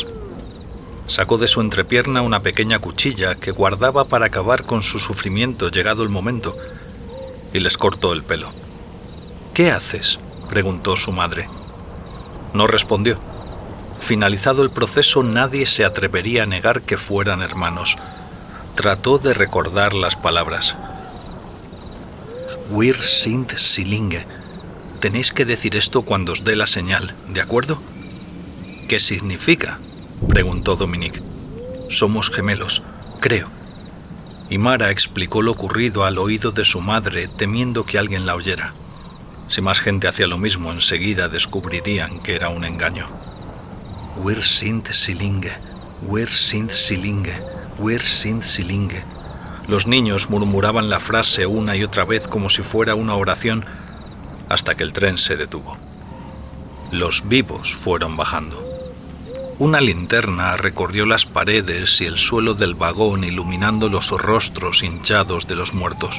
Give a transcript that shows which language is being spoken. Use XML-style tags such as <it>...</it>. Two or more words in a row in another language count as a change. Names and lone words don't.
<es>Sacó de su entrepierna una pequeña cuchilla que guardaba para acabar con su sufrimiento llegado el momento, y les cortó el pelo. «¿Qué haces?», preguntó su madre. No respondió. Finalizado el proceso, nadie se atrevería a negar que fueran hermanos. Trató de recordar las palabras.</es> <de>«Wir sind Zwillinge».</de> <es>Tenéis que decir esto cuando os dé la señal, ¿de acuerdo? «¿Qué significa?», preguntó Dominique. «Somos gemelos, creo». Y Mara explicó lo ocurrido al oído de su madre, temiendo que alguien la oyera. Si más gente hacía lo mismo, enseguida descubrirían que era un engaño.</es> <de>«Wir sind Zwillinge, wir sind Zwillinge, wir sind Zwillinge».</de> <es>Los niños murmuraban la frase una y otra vez como si fuera una oración, hasta que el tren se detuvo. Los vivos fueron bajando. Una linterna recorrió las paredes y el suelo del vagón, iluminando los rostros hinchados de los muertos.</es>